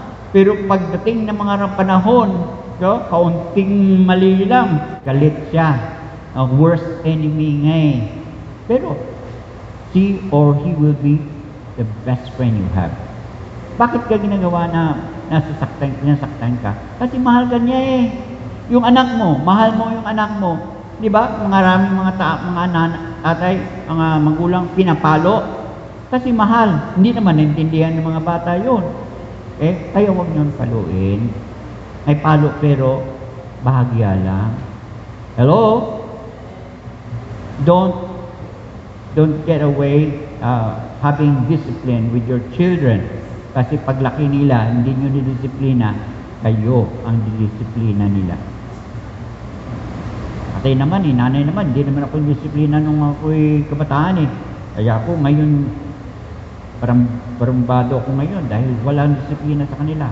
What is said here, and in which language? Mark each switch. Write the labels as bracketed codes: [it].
[tl] Pero pagdating ng mga panahon, kaunting mali lang, galit siya. [en] Worst enemy [tl] nga eh. Pero, [en] she or he will be the best friend you have. [tl] Bakit ka ginagawa na nasasaktan ka? Kasi mahal ka niya eh. Yung anak mo, mahal mo yung anak mo. Di ba? Maraming mga tatay, mga magulang pinapalo. Kasi mahal. Hindi naman naintindihan ng mga bata yun. Kaya huwag niyong paluin. May palo pero bahagya lang. Hello? [en] Don't get away having discipline with your children. [tl] Kasi paglaki nila, hindi nyo nidisiplina, kayo ang didisiplina nila. Atay naman nanay naman, hindi naman ako disiplina nung ako'y kabataan eh. Kaya ako ngayon, parang barumbado ako ngayon dahil walang disiplina sa kanila.